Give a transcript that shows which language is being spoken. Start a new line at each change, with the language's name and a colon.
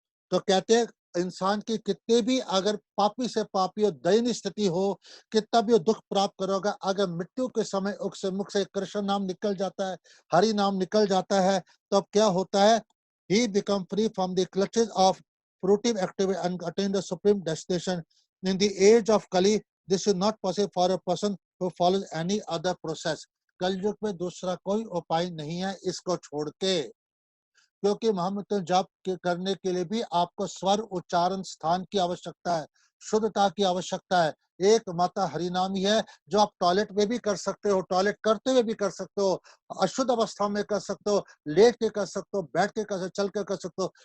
Hindi: तो कहते हैं इंसान की कितने भी अगर पापी से पापी हो, दयनीय स्थिति हो, कितना भी दुख प्राप्त करोगा, अगर मृत्यु के समय उसके मुख से कृष्ण नाम निकल जाता है, हरि नाम निकल जाता है, तो अब क्या होता है?
English: He become free from the clutches of fruitive activity and attain the supreme destination. In the age of Kali, this is not possible for a person who follows any other process.
Hindi: कलयुग में दूसरा कोई उपाय नहीं है इसको छोड़ के, क्योंकि महामृत्यु जाप करने के लिए भी आपको स्वर उच्चारण स्थान की आवश्यकता है, शुद्धता की आवश्यकता है। एक माता हरिनाम ही है जो आप टॉयलेट में भी कर सकते हो, टॉयलेट करते हुए भी कर सकते हो, अशुद्ध अवस्था में कर सकते हो, लेट के कर सकते हो, बैठ के कर सकते हो, चल के कर सकते हो।